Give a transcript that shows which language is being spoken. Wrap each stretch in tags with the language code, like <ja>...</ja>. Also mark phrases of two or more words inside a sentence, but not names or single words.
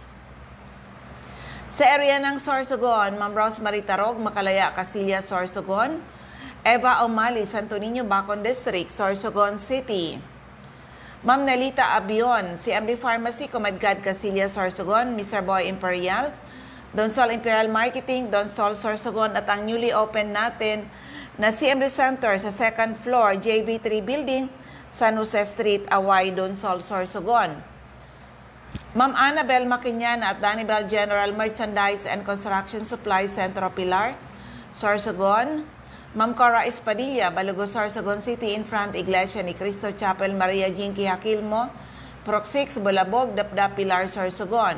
<tl>Sa area ng Sorsogon, Ma'am Rosemary Tarog, Makalaya, Castilla, Sorsogon, Eva Omali, Santo Niño, Bacon District, Sorsogon City. Ma'am Nelita Abion, CMD Pharmacy, Comadgad, Castilla, Sorsogon, Mr. Boy Imperial, Donsol Imperial Marketing, Donsol Sorsogon, at ang</tl> <en>newly open</en> <tl>natin na CMD Center sa</tl> <en>second floor,</en> <tl>JB3 Building, San Jose Street, Away, Donsol, Sorsogon. Ma'am Annabel Maquiñana at Danibel General Merchandise and Construction Supply, Centro Pilar, Sorsogon. Ma'am Cora Espadilla, Balugo, Sorsogon City,</tl> <en>in front</en> <tl>Iglesia ni Cristo Chapel, Maria Jinky Hakilmo, Proc 6, Bulabog, Dapdap, Pilar, Sorsogon.</tl>